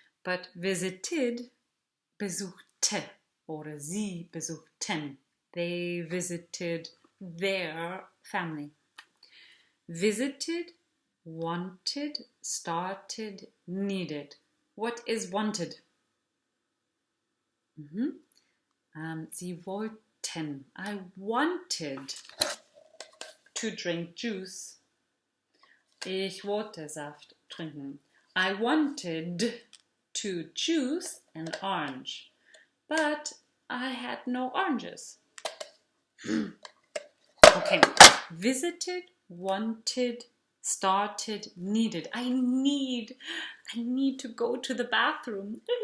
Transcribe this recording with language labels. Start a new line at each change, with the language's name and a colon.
German: But visited, besuchte, oder sie besuchten.
English: They visited their family. Visited, wanted, started, needed. What is wanted?
German: Sie wollten.
English: I wanted to drink juice.
German: Ich wollte Saft trinken.
English: I wanted to choose an orange, but I had no oranges. Okay, visited, wanted, started, needed. I need to go to the bathroom.